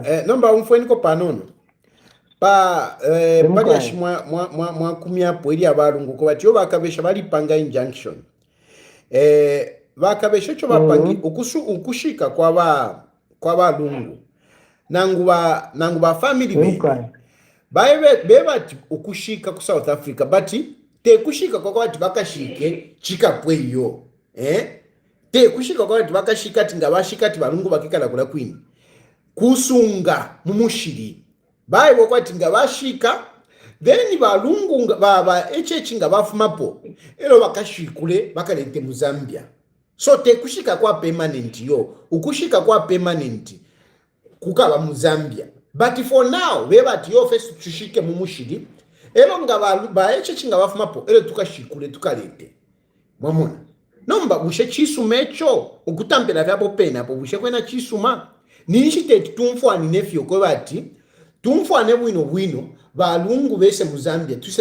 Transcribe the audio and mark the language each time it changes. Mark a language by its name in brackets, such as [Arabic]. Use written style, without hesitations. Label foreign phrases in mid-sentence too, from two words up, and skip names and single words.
[Bemba] nomba umfweni ko panono pa paliashi mwa kumiapo ili abalungu ko bati yo bakabesha balipanga injunction bakabesha cyo bapangi ukushika kwa balungu nangu ba family be bati ukushika ku South Africa bati te kushika kwa bati bakashike chikapweyo te kushika kwa bati bakashika tingabashika ti balungu bakikala kula kwini kusunga mumushiri baibo kwati ngabashika then balungu baba echechi ngabafumapo ero bakashikule bakalete mu Zambia so te kushika kwa permanent yo ukushika kwa permanent kukaba mu Zambia [English] but for now we [Bemba] bati yo first tushike mu mushiri ero ngaba echechi ngabafumapo ero tukashikule tukalete mwamona nomba bushe chisumecho ukutambela vyabo pena po bushe kwena chisuma niishite tumfwani nefyo ko bati tumfwane bwino balungu bese mu Zambia tuse